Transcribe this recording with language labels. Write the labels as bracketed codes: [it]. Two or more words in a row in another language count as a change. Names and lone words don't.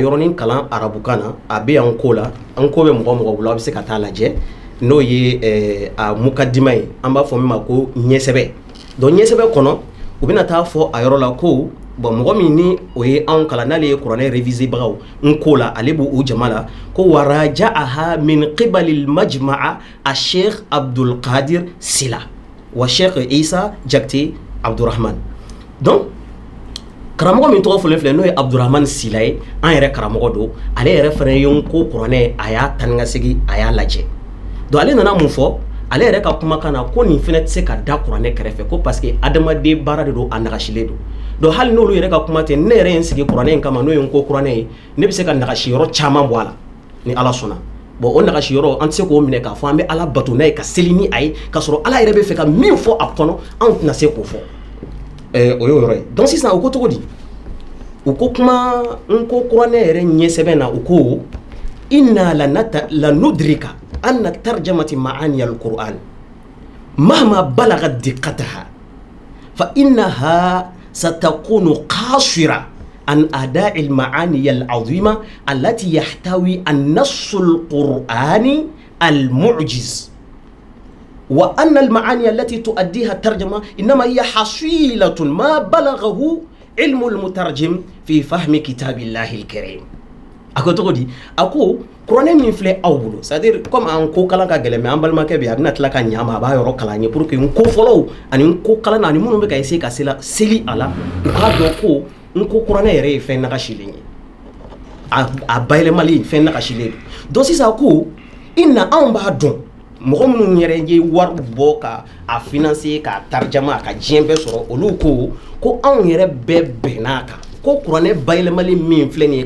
[bm] yɔrɔnin kalan arabukan na a bɛ yan ko la an ko bɛ mɔgɔ mɔgɔ bolo a bɛ se ka taa lajɛ n'o ye a mukadima ye an b'a fɔ min ma ko ɲɛsɛbɛ donc ɲɛsɛbɛ kɔnɔ u bɛna taa fɔ a yɔrɔ la ko bon mɔgɔ min ni o ye anw kalan n'ale ye kuranɛ réviser bagaw n ko la ale b'o o jama la ko [ar] وراجعها من قبل المجمع الشيخ [bm] Abdul Qadir Sila wa sheikh Isa Jakite Abdurrahman donc karamɔgɔ min tɔgɔ fɔlen filɛ n'o ye Abdurrahman Sila ye an yɛrɛ karamɔgɔ don ale yɛrɛ fana ye n ko kuranɛ a y'a tani ka segin a y'a lajɛ donc ale nana mun fɔ ale yɛrɛ ka kumakan na ko nin fɛnɛ tɛ se ka da kuranɛ kɛrɛfɛ ko [fr] parce que [bm] adamaden baara de don a nagasilen don donc hali n'olu yɛrɛ ka kuma tɛ ne yɛrɛ ye n sigi kuranɛ in kama n'o ye n ko kuranɛ ye ne bɛ se ka nagasi yɔrɔ caman bɔ a la ni ala sɔnna bon o nagasi yɔrɔ an tɛ se k'o minɛ k'a fɔ an bɛ ala bato n'a ye ka seli ni a ye k'a sɔrɔ ala yɛrɛ bɛ fɛ ka min fɔ a kɔnɔ anw tɛna se k'o fɔ o y'o yɔrɔ ye donc sisan o ko cogo di u ko kuma n ko kuranɛ yɛrɛ ɲɛsɛbɛn na u ko [ar] إننا ندرك أن ترجمة معاني القرآن مهما بلغت دقتها فإنها ستكون قاصرة عن أداء المعاني العظيمة التي يحتوي النص القرآني المعجز وأن المعاني التي تؤديها الترجمة إنما هي حصيلة ما بلغه علم المترجم في فهم كتاب الله الكريم [bm] ako togo di ako kuranɛ min filɛ aw bolo [fr] c'est à dire comme [bm] an ko kalan ka gɛlɛn mais an balimakɛ bɛ a bɛna tila ka ɲama a b'a yɔrɔ kalan ye [fr] pour que [bm] n ko fɔlɔw ani n ko kalan na ani minnu bɛ ka essayer ka seli a la u k'a dɔn ko n ko kuranɛ yɛrɛ ye fɛn nagasilen ye a bayɛlɛmali fɛn nagasilen don donc sisan ko i na anw b'a dɔn mɔgɔ minnu yɛrɛ ye wari bɔ ka a financer ka tarjama a ka diɲɛ bɛɛ sɔrɔ olu ko anw yɛrɛ bɛɛ bɛnn'a kan ko kuranɛ bayɛlɛmali min filɛ nin ye